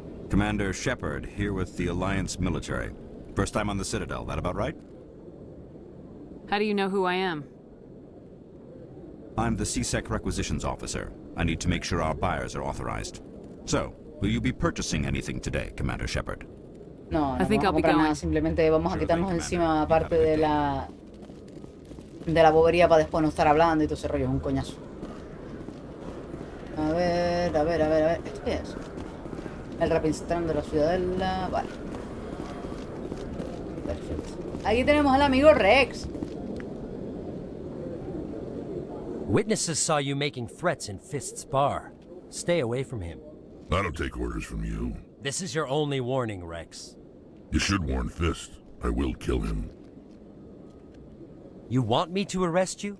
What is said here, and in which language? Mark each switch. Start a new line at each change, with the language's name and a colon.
English: Commander Shepard, here with the Alliance military. First time on the Citadel, that about right? How do you know who I am? I'm the CSEC requisitions officer. I need to make sure our buyers are authorized. So, will you be purchasing anything today, Commander Shepard?
Spanish: No, no
English: I think
Spanish: vamos a
English: I'll be
Spanish: comprar nada,
English: going.
Spanish: simplemente vamos a quitarnos encima parte de la bobería para después no estar hablando y todo ese rollo, es un coñazo. A ver, a ver, a ver, a ver, ¿esto qué es? El Rapinstrán de la Ciudadela, vale. Perfecto. Aquí tenemos al amigo Rex.
English: Witnesses saw you making threats in Fist's bar. Stay away from him. I don't take orders from you. This is your only warning, Rex. You should warn Fist. I will kill him. You want me to arrest you?